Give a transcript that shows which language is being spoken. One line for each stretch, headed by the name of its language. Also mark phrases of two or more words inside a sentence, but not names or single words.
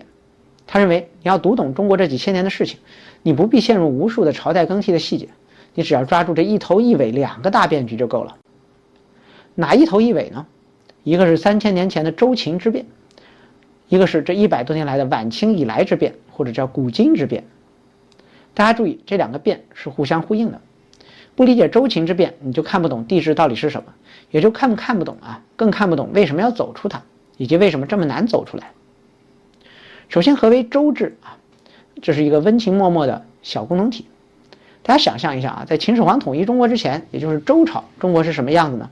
Chinese: 他認為你要讀懂中國這幾千年的事情，你不必陷入無數的朝代更替的細節，你只要抓住這一頭一尾2個大變局就夠了。哪一頭一尾呢？一個是3000年前的周秦之變，一個是這100多年來的晚清以來之變，或者叫古今之變。大家注意，這 2個变是互相呼應的。不理解周秦之變，你就看不懂帝制到底是什麼，也就看不懂啊，更看不懂為什麼要走出它，以及為什麼這麼難走出來。首先，何為周制啊？這是一個溫情脉脈的小共同體。大家想象一下啊，在秦始皇統一中國之前，也就是周朝，中国是什麼樣子呢？